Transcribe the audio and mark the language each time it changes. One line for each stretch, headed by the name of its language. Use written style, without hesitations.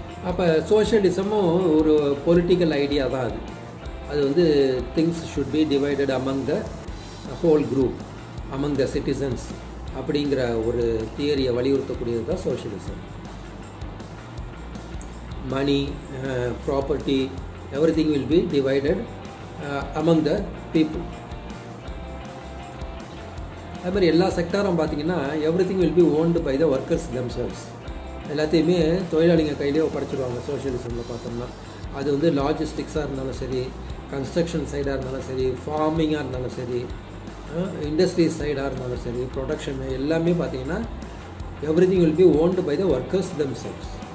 Tamil: அப்போ சோஷியலிசமும் ஒரு political idea தான். அது வந்து
English: things should be divided among the whole group,
Tamil: among the citizens அப்படிங்கிற ஒரு தியரியை வலியுறுத்தக்கூடியது தான் socialism.
English: Money, property, everything will be divided among the people.
Tamil: அது மாதிரி எல்லா செக்டாரும் பார்த்தீங்கன்னா
English: everything will be owned by the workers themselves.
Tamil: எல்லாத்தையுமே தொழிலாளிங்க கையிலே ஒப்படைச்சிடுவாங்க சோஷியலிசமில் பார்த்தோம்னா. அது வந்து லாஜிஸ்டிக்ஸாக இருந்தாலும் சரி, கன்ஸ்ட்ரக்ஷன் சைடாக இருந்தாலும் சரி, ஃபார்மிங்காக இருந்தாலும் சரி, இண்டஸ்ட்ரீஸ் சைடாக இருந்தாலும் சரி, ப்ரொடக்ஷன் எல்லாமே பார்த்தீங்கன்னா
English: everything will be owned by the workers themselves.